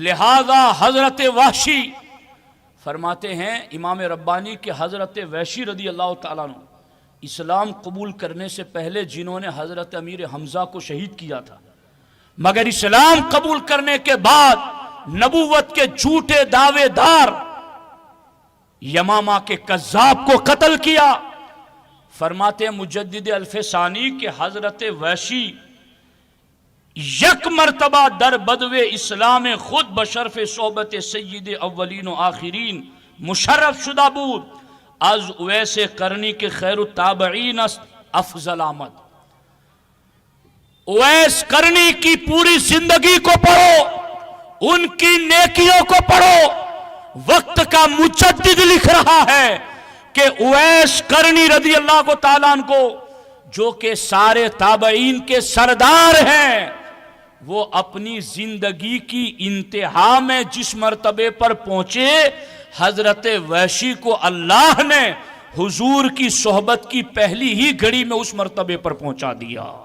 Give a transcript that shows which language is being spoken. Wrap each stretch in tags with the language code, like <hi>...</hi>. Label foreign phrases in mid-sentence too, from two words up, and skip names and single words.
<ur>لہذا حضرت وحشی فرماتے ہیں امام ربانی کہ حضرت وحشی</ur> <ar>رضی اللہ تعالیٰ عنہ</ar> <ur>اسلام قبول کرنے سے پہلے جنہوں نے حضرت امیر حمزہ کو شہید کیا تھا، مگر اسلام قبول کرنے کے بعد نبوت کے جھوٹے دعوے دار یمامہ کے کذاب کو قتل کیا. فرماتے ہیں</ur> <fa>مجدد الف ثانی کہ حضرت وحشی یک مرتبہ در بدو اسلام خود بشرف صحبت سید اولین و آخرین مشرف شدہ بود، از اویس قرنی کے خیر التابعین افضل آمد.</fa> <ur>اویس قرنی کی پوری زندگی کو پڑھو، ان کی نیکیوں کو پڑھو. وقت کا مجدد لکھ رہا ہے کہ اویس قرنی</ur> <ar>رضی اللہ</ar> <ur>کو</ur> <ar>تعالیٰ عنہ</ar> <ur>کو جو کہ سارے تابعین کے سردار ہیں، وہ اپنی زندگی کی انتہا میں جس مرتبے پر پہنچے، حضرت وحشی کو اللہ نے حضور کی صحبت کی پہلی ہی گھڑی میں اس مرتبے پر پہنچا دیا۔</ur>